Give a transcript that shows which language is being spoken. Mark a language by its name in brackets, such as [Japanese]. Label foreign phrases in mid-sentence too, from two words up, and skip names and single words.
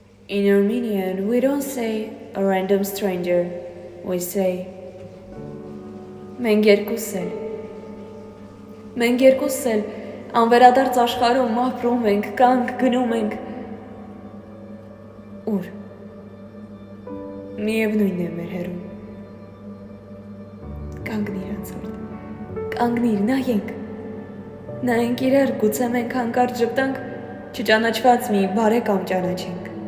[English] In Armenian, we don't say a random stranger, we say [Armenian] մենք երկուսս էլ անվերադարձ աշխարհում ապրում ենք, կանք գնում ենք, ուր, միևնույն է մեր հերում, կանգնիր անցորդ, կանգնիր, նայենք իրար, գուցե մենք հանկարծ ժպտանք, չճանաչված մի բարեկամ ճանաչենք,